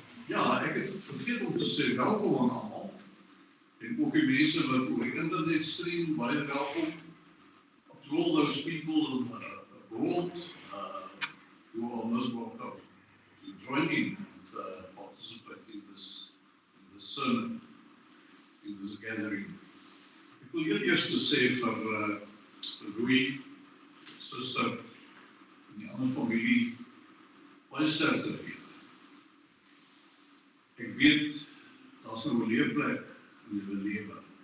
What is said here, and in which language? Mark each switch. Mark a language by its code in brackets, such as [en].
[af] Ja, ek het vergeet om te sê welkom aan almal. En ook die mense wat oor die internet stream, baie welkom. [en] To all those people abroad who are most welcome to join in and participate in this sermon. this gathering. [af] Ek wil heel eers sê vir Louis, suster, en die ander familie, baie sterkte vir julle. Ek weet, daar's nou 'n leefplek in julle lewe.